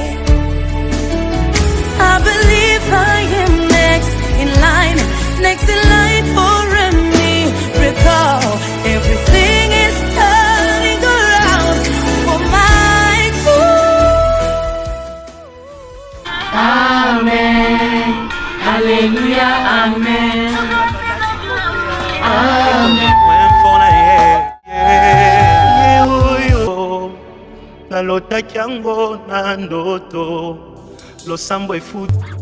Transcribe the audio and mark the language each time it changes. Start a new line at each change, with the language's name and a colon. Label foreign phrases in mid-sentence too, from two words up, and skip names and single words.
English: I believe I am next in line for a miracle. Everything is turning around for my good. Amen. Hallelujah. Amen. Amen.
Lingala: Nalotaki yango na ndoto losambo efuti